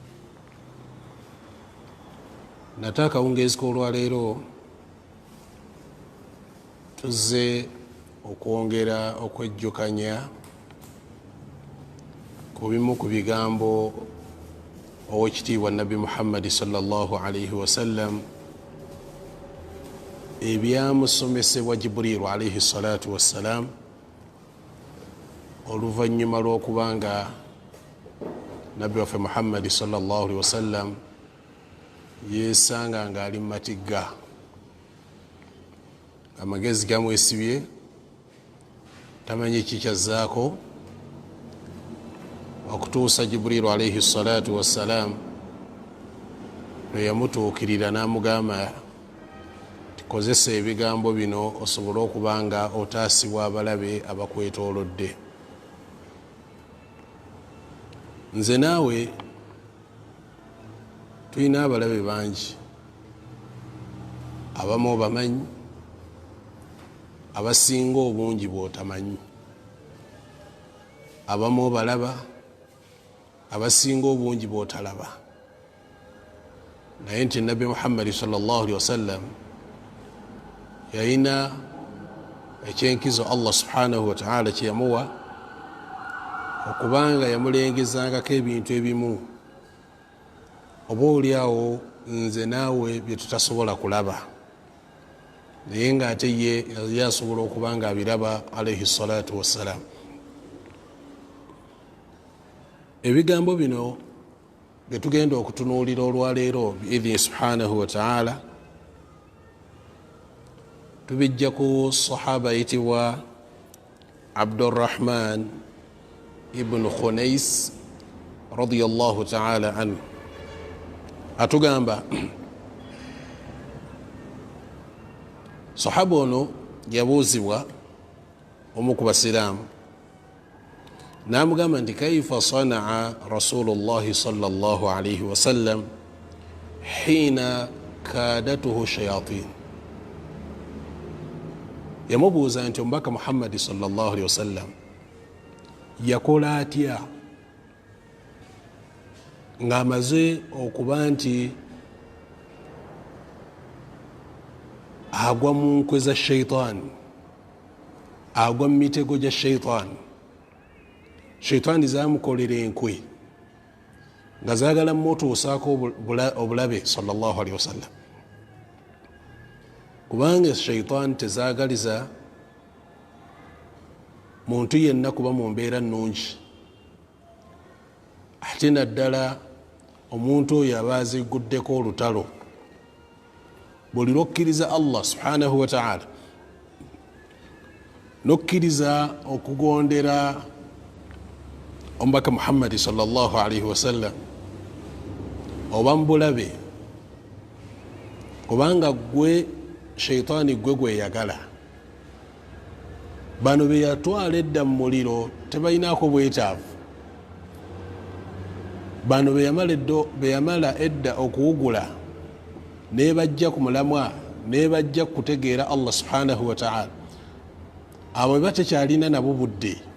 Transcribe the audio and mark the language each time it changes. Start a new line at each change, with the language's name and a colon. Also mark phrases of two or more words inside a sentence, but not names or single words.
Ganda: Nate akawungeezi k'olwaleero tuzze okwongera okwejjukanya ku bimu ku bigambo owekitiibwa Nabbi Muhammad
Arabic: صلى الله عليه وسلم
Ganda: ebyamusomesebwa Jibrilu
Arabic: عليه الصلاة والسلام
Ganda: oluvannyuma lw'okubanga Nabbi waffe Muhammad
Arabic: صلى الله عليه وسلم
Ganda: yesanga nga ali mumatigga, amagezi gamwesibye, tamanyi kikyazzaako okutuusa Jibrilu
Arabic: عليه الصلاة والسلام
Ganda: lwe yamutuukirira n'amugamba tikozesa ebigambo bino osobole okubanga otaasibwa abalabe abakwetoolodde. Nze naawe tulina abalabe bangi, abamu obamanyi, abasinga obungi bw'otamanyi, abamu obalaba, abasinga obungi bw'otalaba. Naye nti Nabbi Muhammad
Arabic: صلى الله عليه وسلم
Ganda: yalina ekyenkizo
Arabic: الله سبحانه وتعالى
Ganda: kye yamuwa okubanga yamulengezangako ebintu ebimu oba oliawo nze naawe bye tutasobola kulaba, naye ng'ate ye yasobola okubanga abiraba
Arabic: عليه الصلاة والسلام.
Ganda: Ebigambo bino bye tugenda okutunuulira olwaleero
Arabic: بإذن سبحانه وتعالى
Ganda: tubijja ku sahaba yitibwa Abdurrahman ibn Khunais
Arabic: رضي الله تعالى عنه.
Ganda: Atugamba sahaba ono yabuuzibwa omu ku basiraamu n'amugamba nti
Arabic: كيف صنع رسول الله صلى الله عليه وسلم حين كادته الشياطين.
Ganda: Yamubuuza nti omubaka Muhammadi
Arabic: صلى الله عليه وسلم
Ganda: yakola atya ng'amaze okuba nti agwa mu nkwe za shaitani, agwa mu mitego gya shaitani. Shaitani zamukolera enkwe nga zaagala mutuusaako obulabe
Arabic: صلى الله عليه وسلم,
Ganda: kubanga shaitani tezaagaliza muntu yenna kuba mu mbeera nnungi, ate naddala omuntu oyo aba aziguddeko olutalo. Buli lwokkiriza
Arabic: الله سبحانه وتعالى
Ganda: nokkiriza okugondera omubaka Muhammad
Arabic: صلى الله عليه وسلم
Ganda: oba mbulabe, kubanga gwe shaitani gwe gweyagala. Bano be yatwala edda mu muliro tebalinaako bwetaavu, bano be yamala edda okuwugula ne bajja ku mulamwa ne bajja kutegeera
Arabic: الله سبحانه وتعالى,
Ganda: abo batekyalina nabo budde.